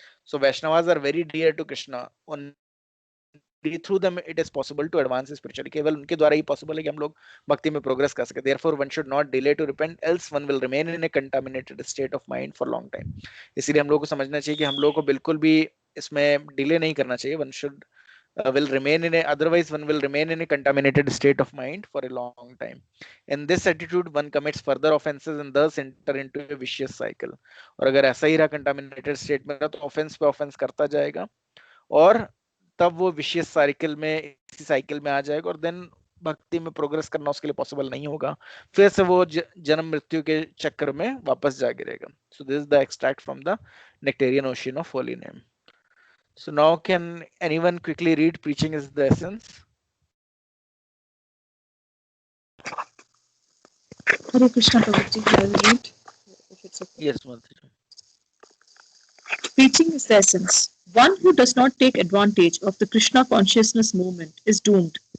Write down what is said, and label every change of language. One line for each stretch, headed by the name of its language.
English: So Vaishnavas are very dear to Krishna, through them it is possible to advance spiritually.
Hindi: केवल उनके द्वारा ही possible है कि हम लोग भक्ति में प्रोग्रेस कर सके।
English: Therefore one should not delay to repent, else one will remain in a contaminated state of mind for long time.
Hindi: इसीलिए हम लोग को समझना चाहिए कि हम लोग को बिल्कुल भी इसमें डिले नहीं करना चाहिए।
English: One should will remain in a otherwise one will remain in a contaminated state of mind for a long time. In this attitude one commits further offenses and thus enter into a vicious cycle.
Hindi: और अगर ऐसा ही रहा contaminated state में रहा तो offence पे offence करता जाएगा और तब वो विशियस साइकिल में, इसी साइकिल में आ जाएगा और देन भक्ति में प्रोग्रेस करना उसके लिए पॉसिबल नहीं होगा। फिर से वो जन्म मृत्यु के चक्कर में वापस जा गिरेगा।
English: So this is the extract from the nectarean ocean of holy name. So now can anyone quickly read Preaching is the Essence? Hare Krishna Prabhuji, I will read. If it's okay. Yes, Mataji. Preaching is the essence. One who does not take advantage of the Krishna consciousness movement is doomed.